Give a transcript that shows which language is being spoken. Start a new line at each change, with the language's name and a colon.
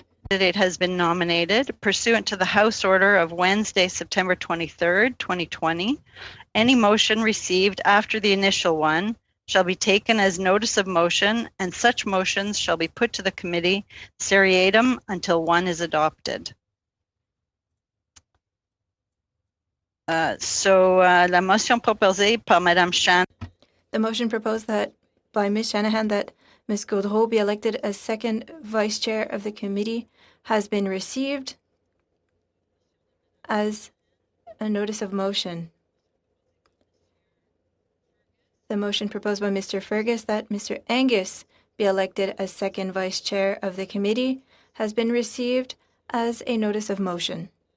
English: Candidate has been nominated pursuant to the House Order of Wednesday, September 23rd, 2020. Any motion received after the initial one shall be taken as notice of motion, and such motions shall be put to the committee seriatim until one is adopted.
French: La motion proposée par Madame Shanahan.
English: The motion proposed that by Ms. Shanahan that Ms. Gaudreau be elected as second vice chair of the committee has been received as a notice of motion. The motion proposed by Mr. Fergus that Mr. Angus be elected as second vice chair of the committee has been received as a notice of motion.